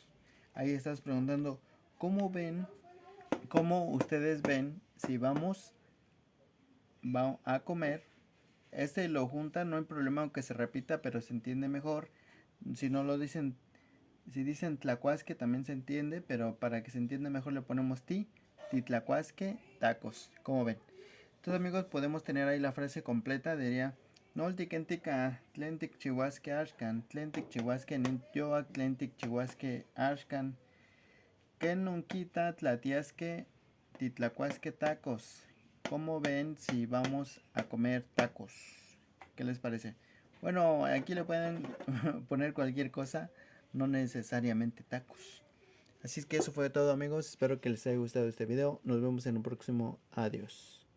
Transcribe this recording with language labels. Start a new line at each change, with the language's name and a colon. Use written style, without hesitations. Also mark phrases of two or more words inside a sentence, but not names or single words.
Spanish: Ahí estás preguntando, ¿cómo ven, cómo ustedes ven si vamos a comer este lo juntan, no hay problema aunque se repita, pero se entiende mejor. Si no lo dicen, si dicen tlacuasque también se entiende, pero para que se entienda mejor le ponemos titlacuasque, tacos. ¿Cómo ven? Entonces amigos, podemos tener ahí la frase completa, diría:
Nahuatl languages: Noltikentika, tlentik chihuasque ashkan, tlentik chihuasque ninyoak, tlentik chihuasque ashkan, ken nunquita tlatiasque, titlacuasque tacos.
Spanish: ¿Cómo ven si vamos a comer tacos? ¿Qué les parece? Bueno, aquí le pueden poner cualquier cosa, no necesariamente tacos. Así es que eso fue todo amigos, espero que les haya gustado este video, nos vemos en un próximo, adiós.